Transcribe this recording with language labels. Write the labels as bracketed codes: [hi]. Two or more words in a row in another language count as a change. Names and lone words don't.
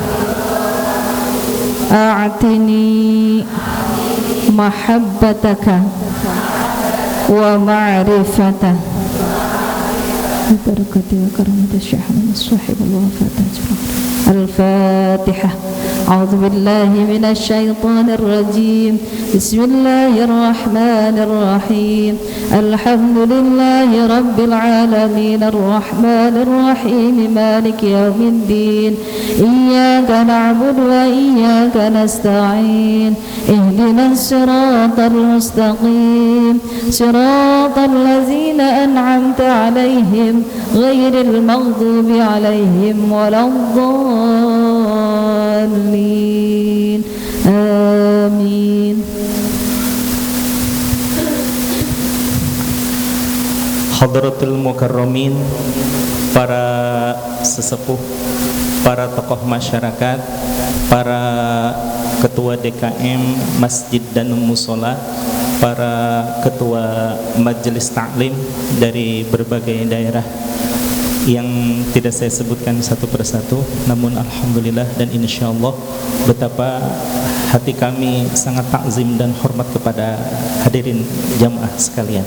[ar] أعطني محبتك ومعرفتك. بركة وكرامة شيخ صاحب الوفاة. Al-Fatihah. أعوذ بالله من الشيطان الرجيم. بسم الله الرحمن الرحيم. الحمد لله رب العالمين الرحمن الرحيم مالك يوم الدين. إياك نعبد وإياك نستعين. اهدنا الصراط المستقيم. صراط الذين أنعمت عليهم غير المغضوب عليهم ولا الضالين. Amin. حضرة المكرمين, [id] para sesepuh, para tokoh masyarakat, para ketua DKM Masjid dan Musola, para ketua majelis taklim dari berbagai daerah yang tidak saya sebutkan satu persatu, namun alhamdulillah dan insyaallah betapa hati kami sangat takzim dan hormat kepada hadirin jamaah sekalian.